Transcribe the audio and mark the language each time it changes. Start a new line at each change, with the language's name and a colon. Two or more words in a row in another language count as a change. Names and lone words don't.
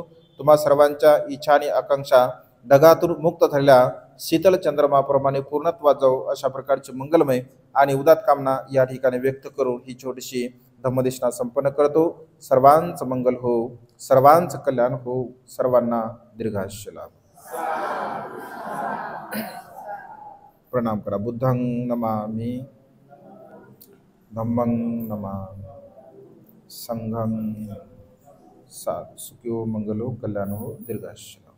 Marathi: तुम्हा सर्वांच्या इच्छा आणि आकांक्षा ढगातून मुक्त झालेल्या शीतल चंद्रमाप्रमाणे पूर्णत्वात जाऊ, अशा प्रकारची मंगलमय आणि उदात कामना या ठिकाणी व्यक्त करून ही छोटीशी धम्मदेशना संपन्न करतो. सर्वांचं मंगल हो, सर्वांचं कल्याण हो, सर्वांना दीर्घायुष्य लाभ. प्रणाम करा.
Pali: बुद्धं नमामि, धम्मं नमामि, संघं साधु. सुखियो मंगलो कल्याणो दीर्घायुष्य.